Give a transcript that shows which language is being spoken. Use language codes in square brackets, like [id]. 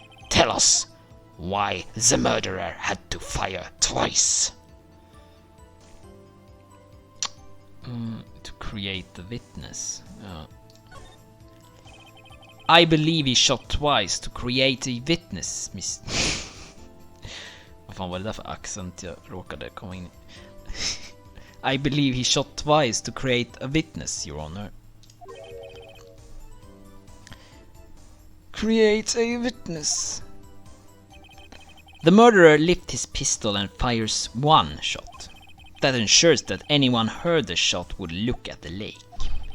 [en] Tell us why the murderer had to fire twice. To create the witness. I believe he shot twice to create a witness, Miss... [sv] Vad fan var det där för accent jag råkade komma in i? [en] I believe he shot twice to create a witness, Your Honor. Create a witness. The murderer lifts his pistol and fires one shot. That ensures that anyone heard the shot would look at the lake.